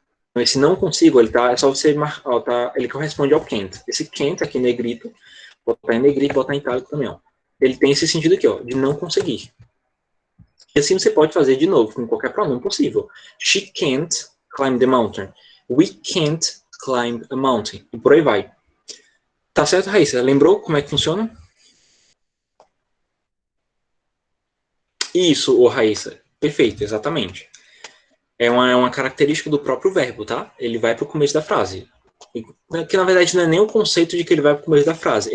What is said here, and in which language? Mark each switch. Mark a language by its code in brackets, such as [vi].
[pt] Então, esse não consigo, é só você marcar, ele corresponde ao can't. Esse can't aqui negrito, botar em negrito, botar em itálico também, ó. Ele tem esse sentido aqui, ó, de não conseguir. E assim você pode fazer de novo, com qualquer pronome possível. [en] She can't climb the mountain. We can't climb a mountain. [pt] E por aí vai. Tá certo, Raíssa? Lembrou como é que funciona? Isso, ô Raíssa. Perfeito, exatamente. É uma característica do próprio verbo, tá? Ele vai para o começo da frase. Que na verdade não é nem o conceito de que ele vai para o começo da frase.